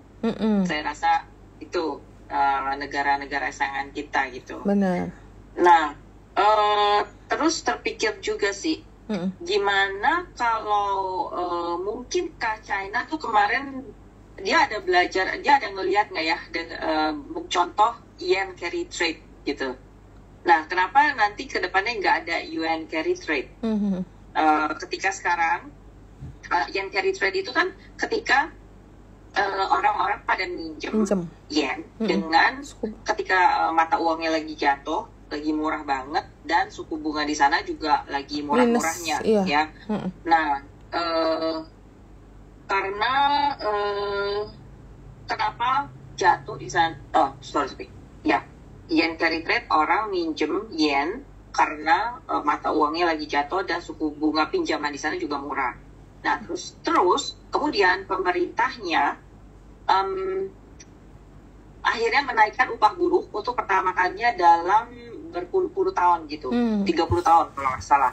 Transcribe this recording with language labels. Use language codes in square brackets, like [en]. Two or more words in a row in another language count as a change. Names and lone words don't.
[id] Saya rasa itu negara-negara saingan kita gitu. Benar. Nah, terus terpikir juga sih, gimana kalau mungkinkah China tuh kemarin dia ada belajar, dia ada ngelihat nggak ya, contoh [en] yen carry trade [id] gitu. Nah, kenapa nanti ke depannya nggak ada [en] yuan carry trade? [id] Ketika sekarang [en] yen carry trade [id] itu kan ketika orang-orang pada minjem yen dengan ketika mata uangnya lagi jatuh, lagi murah banget, dan suku bunga di sana juga lagi murah-murahnya ya. Nah, karena kenapa jatuh di sana? [en] Yen carry trade, [id] orang minjem yen karena mata uangnya lagi jatuh dan suku bunga pinjaman di sana juga murah. Nah, terus kemudian pemerintahnya akhirnya menaikkan upah buruh untuk pertama kalinya dalam berpuluh-puluh tahun gitu, 30 tahun kalau nggak salah.